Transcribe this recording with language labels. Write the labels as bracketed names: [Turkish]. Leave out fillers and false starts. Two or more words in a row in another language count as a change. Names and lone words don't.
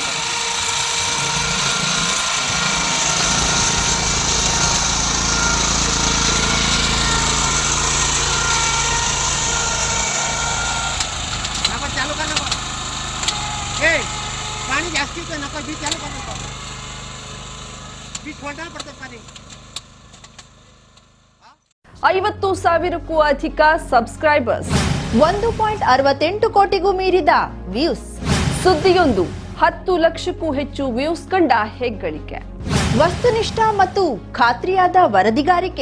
[Marathi] चालू कर नको, हे पाणी जास्तीच नको, बीज चालू कर नको, बीज [Hindi] खोलना पड़ता पानी. [Kannada] 50,000ಕ್ಕೂ ಅಧಿಕ ಸಬ್ಸ್ಕ್ರೈಬರ್ಸ್, 1.68 ಕೋಟಿಗೂ ಮೀರಿದ ವ್ಯೂಸ್, ಸುದ್ದಿಯೊಂದು 10 ಲಕ್ಷಕ್ಕೂ ಹೆಚ್ಚು ವ್ಯೂಸ್ ಕಂಡ ಹೆಗ್ಗಳಿಕೆ, ವಸ್ತುನಿಷ್ಠ ಮತ್ತು ಖಾತ್ರಿಯಾದ ವರದಿಗಾರಿಕೆ,